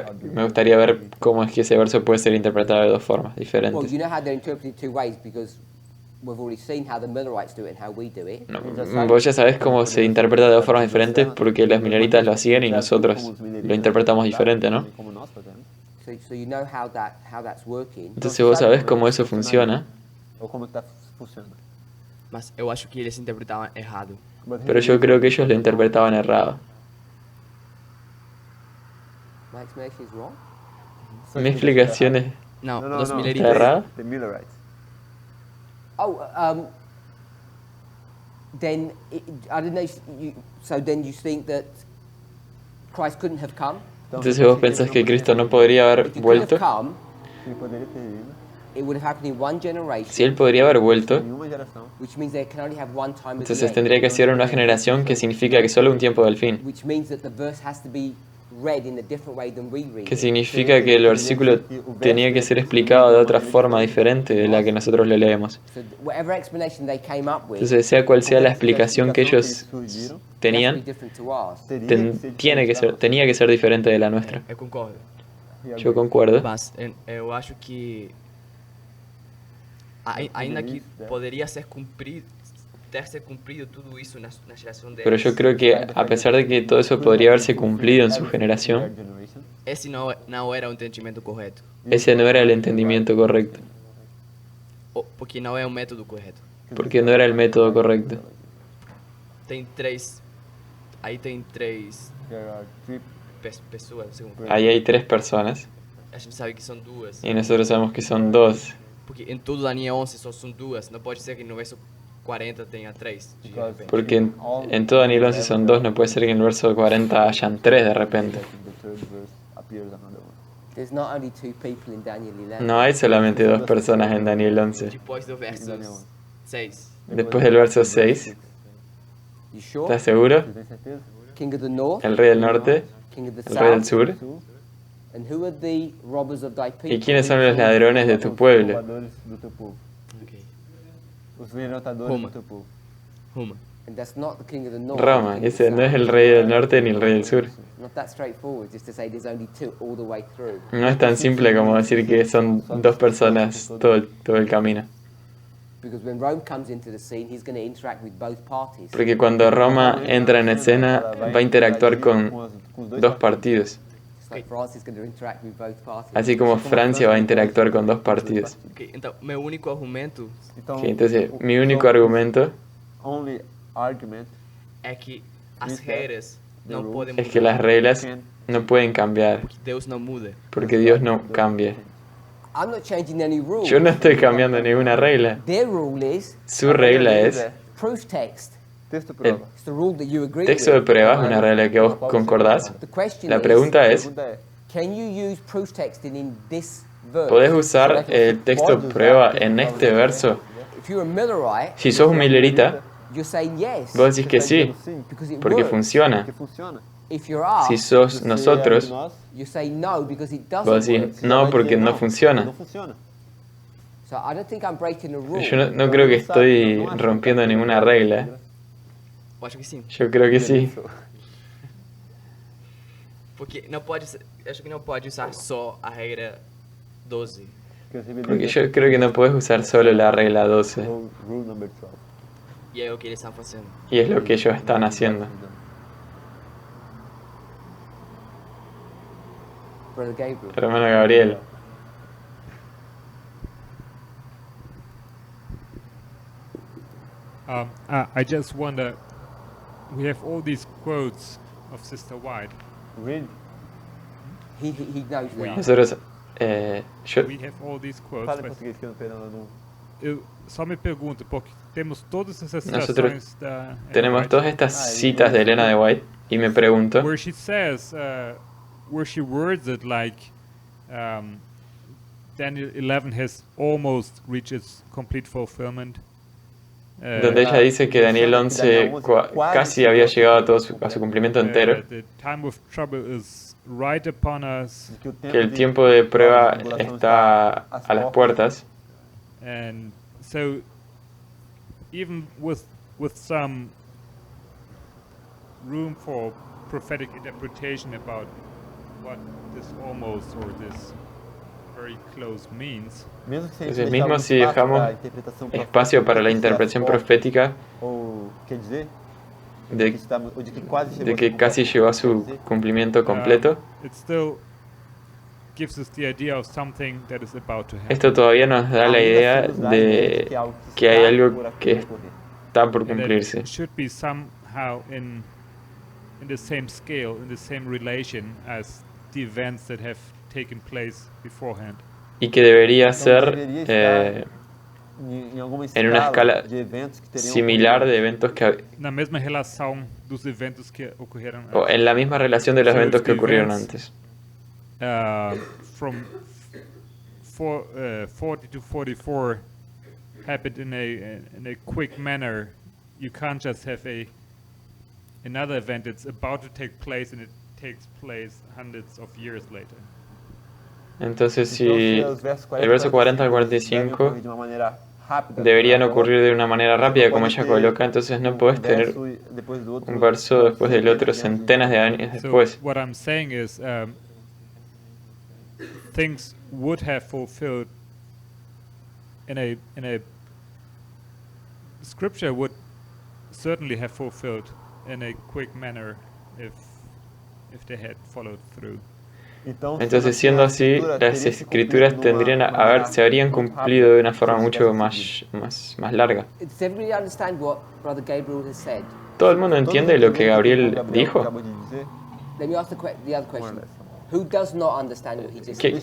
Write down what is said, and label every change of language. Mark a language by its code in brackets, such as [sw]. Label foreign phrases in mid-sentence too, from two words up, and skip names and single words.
[en] how the [es] me gustaría ver cómo es que ese verso puede ser interpretado de dos formas [en] Well, [es] diferentes. [en] you know how they're interpreted two ways because we've already seen how the Millerites do it and how we do it. [es] No, vos ya sabés cómo se interpreta de dos formas diferentes porque los minoritas lo hacían y nosotros lo interpretamos diferente, ¿no? [pt] como nós fazemos, [en] So you know how that's working. [es] Entonces vos sabés cómo eso funciona, [pt] ou como está funcionando. Mas eu acho que eles interpretavam errado. [en] But [es] pero yo creo que ellos lo interpretaban errado. [en] My explanation is wrong. [es] Mi explicación es [pt] Não, [es] No, no, dos no. mileritas. ¿está errada. [en] The Millerites. Oh, then I don't know. So then you think that Christ couldn't have come? [es] Entonces vos pensás que Cristo no podría haber [en] If he could [es] vuelto. [en] have come, [pt] Ele poderia ter vindo [en] it would have happened in one generation, [es] Si él podría haber vuelto, [pt] em uma geração, [en] which means there can only have one time at the [es] entonces [en] end, [es] tendría que ser una generación que significa que solo un tiempo del fin. [en] which means that the verse has to be read in a different way than we read [es] Que [en] it. [es] significa que el versículo tenía que ser explicado de otra forma diferente de la que nosotros lo leemos. [en] So whatever explanation they came up with, [es] Entonces, sea cual sea la explicación que ellos [en] has to be [es] tenían, [en] different to ours. [es] tenía que ser diferente de la nuestra. [pt] Eu concordo. [es] Yo concuerdo. [pt] Mas eu acho que ainda que poderia ser cumprido, ter se cumprido tudo isso na geração deles. [es] Pero yo creo que a pesar de que todo eso podría haberse cumplido en su generación, [pt] Esse não era o entendimento correto. [es] ese no era el entendimiento correcto, [pt] Porque não é o método correto. [es] porque no era el método correcto. [pt] Tem três. Aí tem três [en] there are three [pt] pessoas. [es] Ahí hay tres personas [pt] A gente sabe que são duas. [es] y nosotros sabemos que son dos. [pt] Porque em todo Daniel 11 só são duas. Não pode ser que no verso 40 tenha três. De repente. [es] Porque en todo Daniel 11 son dos, no puede ser que en el verso 40 hayan tres de repente. [en] the third verse appears another one. There's not only two people in Daniel 11. [es] No hay solamente dos personas en Daniel 11. [pt] Depois do verso 6. [es] Después del verso 6, [en] You sure? [es] ¿estás seguro? [pt] Você tem certeza? [en] King of the north, [es] el rey del norte, [en] king of the [es] el rey del [en] south. [es] sur. [en] And who are the robbers of thy people? [es] ¿Y quiénes son los ladrones de tu pueblo? [pt] Roubadores do teu povo. [en] Okay. [pt] Os violentadores Roma. do teu povo. Roma. [en] And that's not the king of the north. [es] Roma, [en] the king of [es] ese [en] the [es] no es [en] south. [es] el rey del norte ni el rey del sur. [en] Not that straightforward, just to say there's only two all the way through. [es] No es tan simple como decir que son dos personas todo el camino. [en] Because when Rome comes into the scene, he's going to interact with both parties. [es] Porque cuando Roma entra en escena, va a interactuar con dos partidos. [en] Just like France is going to interact with both parties. [es] Así como Francia va a interactuar con dos partidos. [pt] Ok, então, meu único argumento Então, [es] Ok, entonces, mi único argumento [en] only argument [pt] é que as regras não podem [es] es que las reglas no pueden cambiar, [pt] porque Deus não muda. [es] porque Dios no cambia. [en] I'm not changing any rules. [es] Yo no estoy cambiando ninguna regla. [en] Their rule is [es] Su regla es [en] proof text. [es] texto el [pt] prova. [en] It's the rule that you agree [es] texto de [en] with. [es] pruebas, una regla que vos concordás. [en] The question [es] La [en] is, [es] pregunta es, [pt] Pergunta é, [en] can you use proof texting in this verse? [es] ¿podés usar el texto de prueba en este verso? [en] If you're a Millerite, [es] Si sos un millerita, [en] you're saying yes, [es] vos decís que sí, [en] because it [es] porque [en] works. [es] funciona. que funciona. [en] If you're us, [es] Si sos nosotros, [pt] Nós, [en] you say no because it doesn't [es] vos [en] work. [es] decís no porque no [pt] Não funciona. [es] funciona. [en] So I don't think I'm breaking a rule. [es] Yo no creo que estoy rompiendo ninguna regla. [pt] Eu acho que sim. [es] Yo creo que sí. [pt] Porque não pode, eu acho que não pode usar só a regra 12. [es] Porque yo creo que no podés usar solo la regla 12. [en] Rule number 12. [pt] E é o que eles estão fazendo. [es] Y es lo que ellos están haciendo. [en] Brother Gabriel. [es] Hermano Gabriel. [en] I just wonder, we have all these quotes of Sister White. Read. He knows the answer. [es] Nosotros, yo, [en] We have all these quotes, [pt] Fala em [en] but [pt] português que eu não perdão, eu não... eu só me pergunto, porque temos todas essas [es] Nosotros [pt] citações da [es] tenemos White, todas estas citas de Elena de White y me pregunto, [en] where she says, where she words it like, Daniel 11 has almost reached its complete fulfillment. [es] donde ella dice que Daniel 11 casi había llegado a su cumplimiento entero, [en] The time of trouble is right upon us, [es] que el tiempo de prueba está a las puertas. [en] and so even with some room for prophetic interpretation about what this almost or this very close means, [pt] Mesmo que [es] Entonces, [pt] deixar [es] mismo [pt] algum [es] si [pt] espaço [es] dejamos [pt] pra interpretação [es] espacio para la [pt] profética, [es] interpretación [pt] ou- [es] profética [pt] Ou, quer dizer, [es] de, [pt] que estamos, ou de que quase chegou [es] de [pt] a [es] que [pt] seu [es] casi [pt] completo, [es] llegó a [pt] quer [es] su [pt] dizer, [es] cumplimiento completo, [en] it still gives us the idea of something that is about to happen. [es] esto todavía nos da la [pt] ainda [es] idea [pt] assim nos dá a ideia de [es] de [pt] algo [es] que hay [pt] está [es] algo [pt] por [es] que [pt] ocorrer. [es] está por [en] And that [es] cumplirse. [en] it should be somehow in the same scale, in the same relation as the events that have taken place beforehand. [es] Y que debería [pt] Então, [es] ser [pt] deveria estar em alguma [es] en una escala [pt] de eventos que teriam [es] similar [pt] ocorrido. [es] de eventos que, [pt] Na mesma relação dos eventos que ocorreram o antes. [es] en la misma relación de los [en] So [es] eventos [en] if [es] que [en] the [es] ocurrieron [en] events, [es] antes. [en] From 40 to 44 happened in a quick manner. You can't just have another event that's about to take place and it takes place hundreds of years later. [es] Entonces, si [pt] Então, os versos [es] el verso 40 al [pt] devem [es] 45 [pt] ocorrer de uma maneira rápida, [es] deberían [pt] agora, [es] ocurrir de una manera rápida, como ella [pt] pode ter [es] coloca, entonces no puedes tener [pt] verso e depois do outro, [es] un verso después del otro centenas de años [en] So [es] después. [en] what I'm saying is things would have fulfilled in a scripture would certainly have fulfilled in a quick manner if they had followed through. [pt] Então, [es] Entonces, siendo así, las escrituras tendrían se habrían cumplido de una forma mucho más larga. [en] Does everybody understand what Brother Gabriel has said? [es] ¿Todo el mundo entiende lo que Gabriel dijo? [en] Let me ask the other question. Who does not understand what he just said?